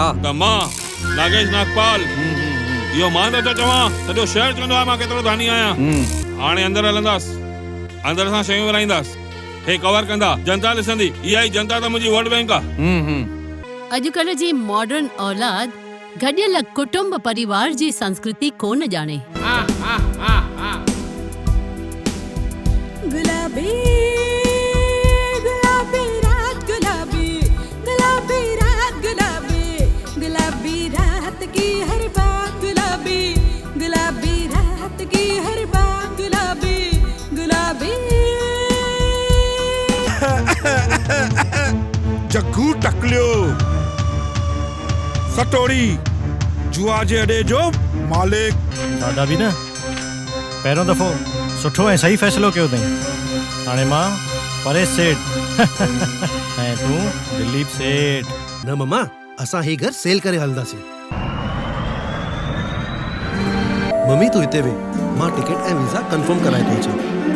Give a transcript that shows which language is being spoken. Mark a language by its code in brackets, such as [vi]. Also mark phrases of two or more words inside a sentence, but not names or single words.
[sd] त मां नागेश नागपाल इहो मां नथो चवां, सॼो शहर चवंदो आहे मां केतिरो दानी आहियां। हाणे अंदरि हलंदासीं, अंदरि सां शयूं विराईंदासीं, हे कवर कंदा, जनता ॾिसंदी। इहा ई जनता त मुंहिंजी [en] vote bank [sd] आहे। अॼुकल्ह जी मॉडर्न औलाद गॾियल कुटुंब परिवार जी संस्कृति कोन ॼाणे। [hi] गुलाबी गुलाबी रात, गुलाबी गुलाबी रात, गुलाबी गुलाबी रात की हर बात, गुलाबी गुलाबी रात की हर बात, गुलाबी गुलाबी। [sd] जग्गू टकलियो सटोड़ी जुआ जे अॾे जो मालिक। दादा बि न पहिरों दफ़ो सुठो ऐं सही फ़ैसिलो कयो अथई। हाणे मां परेश सेठ ऐं तूं दिलीप सेठ। न मम्मा, असां ही घर सेल करे हलंदासीं। मम्मी तूं हिते वे, मां टिकट ऐं वीज़ा कंफर्म कराए थो अचां।